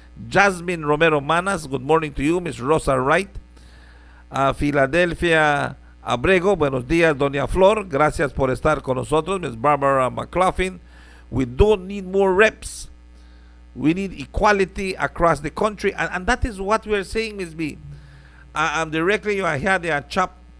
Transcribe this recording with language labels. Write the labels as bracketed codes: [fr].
[en] Jasmine Romero Manas, good morning to you. [es] Miss Rosa Wright, Filadelfia Abrego, buenos días Doña Flor, gracias por estar con nosotros. [en] Miss Barbara McLaughlin, we don't need more reps, we need equality across the country, and that is what we are saying, Miss B. Directly I had a chap.